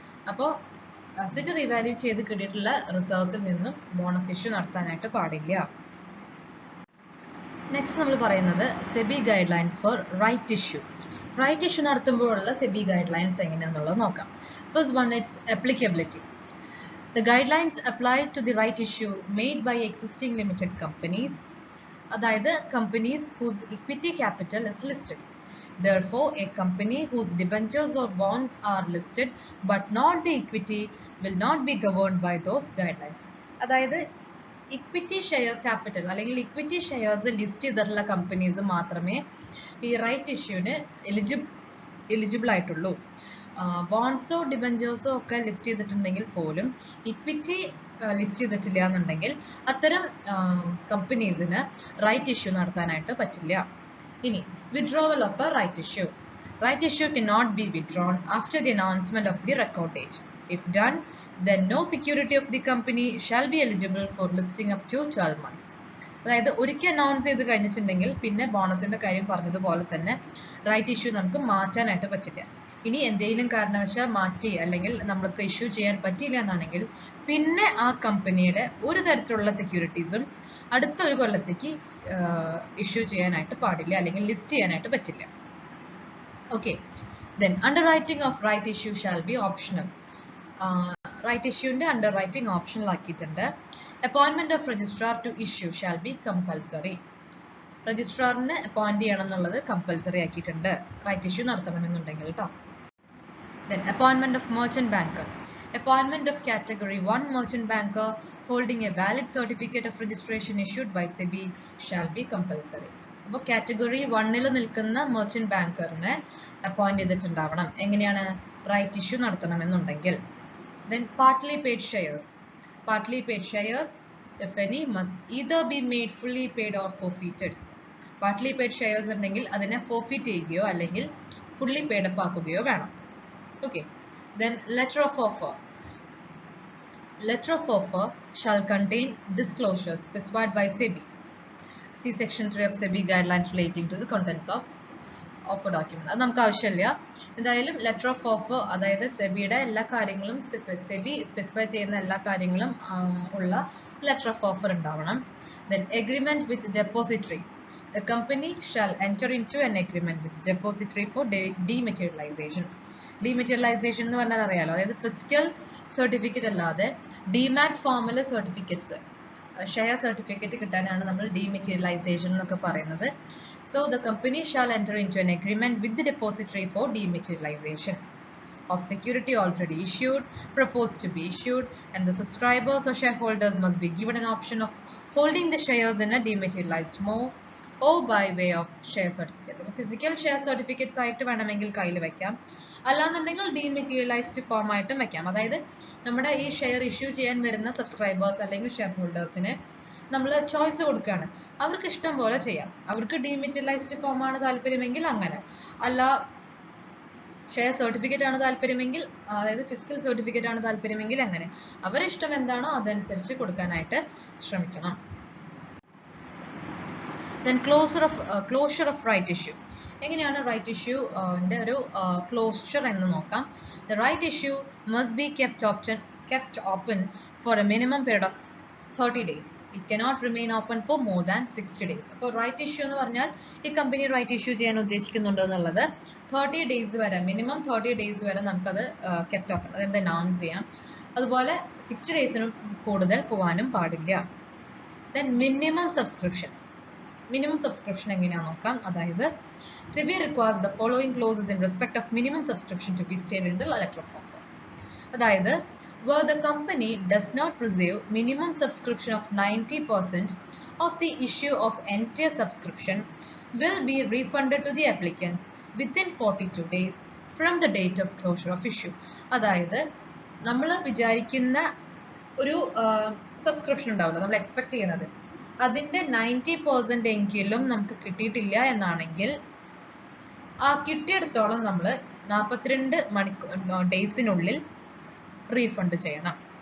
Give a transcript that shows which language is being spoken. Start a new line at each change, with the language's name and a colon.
Malayalam: അപ്പോൾ അസറ്റ് റിവാല്യൂ ചെയ്ത് കിട്ടിയിട്ടുള്ള റിസർവ്സിൽ നിന്നും ബോണസ് ഇഷ്യൂ നടത്താനായിട്ട് പാടില്ല.
English: next
Malayalam: നമ്മൾ പറയുന്നത്
English: SEBI guidelines for right issue.
Malayalam: Right issue നടത്തുമ്പോഴുള്ള SEBI guide lines എങ്ങനെയാണെന്നുള്ളത് നോക്കാം.
English: First one, it's applicability. The guidelines apply to the right issue made by existing limited companies,
Malayalam: അതായത്
English: companies whose equity capital is listed. Therefore, a company whose debentures or bonds are listed but not the equity will not be governed by those guidelines.
Malayalam: അതായത് equity share capital അല്ലെങ്കിൽ equity shares list ചെയ്തിട്ടുള്ള companies മാത്രമേ ഈ right ഇഷ്യൂവിന് eligible ആയിട്ടുള്ളൂ. ബോൺസോ ഡിബഞ്ചേഴ്സോ ഒക്കെ list ചെയ്തിട്ടുണ്ടെങ്കിൽ പോലും equity list ചെയ്തിട്ടില്ല എന്നുണ്ടെങ്കിൽ അത്തരം കമ്പനീസിന് റൈറ്റ് ഇഷ്യൂ നടത്താനായിട്ട് പറ്റില്ല. ഇനി
English: Withdrawal of a right issue. Right issue cannot be withdrawn after the announcement of the record date. If done, then no security of the company shall be eligible for listing up to 12 months.
Malayalam: അതായത് ഒരിക്കൽ announce ചെയ്ത് കഴിഞ്ഞിട്ടുണ്ടെങ്കിൽ പിന്നെ ബോണസിന്റെ കാര്യം പറഞ്ഞതുപോലെ തന്നെ right issue നമുക്ക് മാറ്റാനായിട്ട് പറ്റില്ല. ഇനി എന്തെങ്കിലും കാരണവശാൽ മാറ്റി അല്ലെങ്കിൽ നമ്മൾക്ക് ഇഷ്യൂ ചെയ്യാൻ പറ്റിയില്ല എന്നാണെങ്കിൽ പിന്നെ ആ കമ്പനിയുടെ ഒരു തരത്തിലുള്ള സെക്യൂരിറ്റീസും അടുത്ത ഒരു കൊല്ലത്തേക്ക് ഇഷ്യൂ ചെയ്യാനായിട്ട് പാടില്ല അല്ലെങ്കിൽ ലിസ്റ്റ് ചെയ്യാനായിട്ട് പറ്റില്ല. Okay,
English: then underwriting of right issue shall be optional.
Malayalam: Right ഇഷ്യൂന്റെ under writing optional ആക്കിയിട്ടുണ്ട്.
English: Appointment of registrar to issue shall be compulsory.
Malayalam: രജിസ്ട്രാറിനെ appoint ചെയ്യണം എന്നുള്ളത് കമ്പൽസറി ആക്കിയിട്ടുണ്ട് റൈറ്റ് ഇഷ്യൂ നടത്തണമെന്നുണ്ടെങ്കിൽ കേട്ടോ.
English: Then appointment of merchant banker. Appointment of category 1 merchant banker holding a valid certificate of registration issued by SEBI shall be compulsory.
Malayalam: അപ്പോൾ category 1-ൽ നിൽക്കുന്ന merchant ബാങ്കറിനെ appoint ചെയ്തിട്ടുണ്ടാവണം. എങ്ങനെയാണ്? Right issue നടത്തണമെന്നുണ്ടെങ്കിൽ.
English: Then partly paid shares. Partly paid shares, if any, must either be made fully paid or forfeited. Partly paid shares
Malayalam: ഉണ്ടെങ്കിൽ അതിനെ
English: forfeit
Malayalam: ചെയ്യുകയോ അല്ലെങ്കിൽ
English: fully paid up
Malayalam: ആക്കുകയോ വേണം.
English: Okay, then letter of offer. Letter of offer shall contain disclosures specified by SEBI. See section 3 of SEBI guidelines relating to the contents of offer document.
Malayalam: അത് നമുക്ക് ആവശ്യമില്ല. എന്തായാലും letter of offer, അതായത് സെബിയുടെ എല്ലാ കാര്യങ്ങളും SEBI specify ചെയ്യുന്ന എല്ലാ കാര്യങ്ങളും ഉള്ള ലെറ്റർ ഓഫ് ഓഫർ ഉണ്ടാവണം.
English: Then agreement with depository. The company shall enter into an agreement with depository for dematerialization.
Malayalam: Dematerialization എന്ന് പറഞ്ഞാൽ അറിയാലോ, അതായത് ഫിസിക്കൽ സർട്ടിഫിക്കറ്റ് അല്ലാതെ ഡിമാറ്റ് ഫോമിൽ സർട്ടിഫിക്കറ്റ്സ്, ഷെയർ സർട്ടിഫിക്കറ്റ് കിട്ടാനാണ് നമ്മൾ dematerialization എന്നൊക്കെ പറയുന്നത്.
English: So the company shall enter into an agreement with the depository for dematerialization of security already issued, proposed to be issued, and the subscribers or shareholders must be given an option of holding the shares in a dematerialized mode or by way of share certificate. Physical share certificates
Malayalam: ആയിട്ട് വേണമെങ്കിൽ കയ്യിൽ വെക്കാം, അല്ലാന്നുണ്ടെങ്കിൽ dematerialised form ആയിട്ടും വെക്കാം. അതായത് നമ്മുടെ ഈ ഷെയർ ഇഷ്യൂ ചെയ്യാൻ വരുന്ന സബ്സ്ക്രൈബേഴ്സ് അല്ലെങ്കിൽ ഷെയർ ഹോൾഡേഴ്സിന് നമ്മൾ ചോയ്സ് കൊടുക്കുകയാണ്, അവർക്ക് ഇഷ്ടം പോലെ ചെയ്യാം. അവർക്ക് ഡീമെറ്റീരിയലൈസ്ഡ് ഫോം ആണ് താല്പര്യമെങ്കിൽ അങ്ങനെ, അല്ല ഷെയർ സർട്ടിഫിക്കറ്റ് ആണ് താല്പര്യമെങ്കിൽ, അതായത് ഫിസിക്കൽ സർട്ടിഫിക്കറ്റ് ആണ് താല്പര്യമെങ്കിൽ അങ്ങനെ, അവരുടെ ഇഷ്ടം എന്താണോ അതനുസരിച്ച് കൊടുക്കാനായിട്ട് ശ്രമിക്കണം.
English: Then closure of right issue.
Malayalam: എങ്ങനെയാണ് റൈറ്റ് ഇഷ്യൂന്റെ ഒരു ക്ലോഷർ എന്ന് നോക്കാം.
English: The right issue must be kept open for a minimum period of 30 days. It cannot remain open for more than 60 days.
Malayalam: അപ്പോൾ റൈറ്റ് ഇഷ്യൂ എന്ന് പറഞ്ഞാൽ ഈ കമ്പനി റൈറ്റ് ഇഷ്യൂ ചെയ്യാൻ ഉദ്ദേശിക്കുന്നുണ്ടോ എന്നുള്ളത് 30 ഡേയ്സ് വരെ, മിനിമം 30 ഡേയ്സ് വരെ നമുക്കത് കെപ്റ്റ് ഓപ്പൺ, അതെന്ത് അനൗൺസ് ചെയ്യാം. അതുപോലെ 60 ഡേയ്സിനും കൂടുതൽ പോകാനും പാടില്ല.
English: Then minimum subscription.
Malayalam: Minimum subscription എങ്ങനെയാണെന്ന് നോക്കാം. അതായത്
English: SEBI requires the following clauses in respect of minimum subscription to be stated in the letter of offer.
Malayalam: അതായത്
English: where the company does not receive minimum subscription of 90% of the issue of entire subscription will be refunded to the applicants within 42 days from the date of closure of issue.
Malayalam: അതായത് നമ്മൾ വിചാരിക്കുന്ന ഒരു subscription ഉണ്ടാവില്ല, നമ്മൾ expect ചെയ്യുന്നത്, അതിന്റെ 90% എങ്കിലും നമുക്ക് കിട്ടിയിട്ടില്ല എന്നാണെങ്കിൽ ആ കിട്ടിയിടത്തോളം നമ്മൾ 42 ഡേയ്സിനുള്ളിൽ റീഫണ്ട് ചെയ്യണം.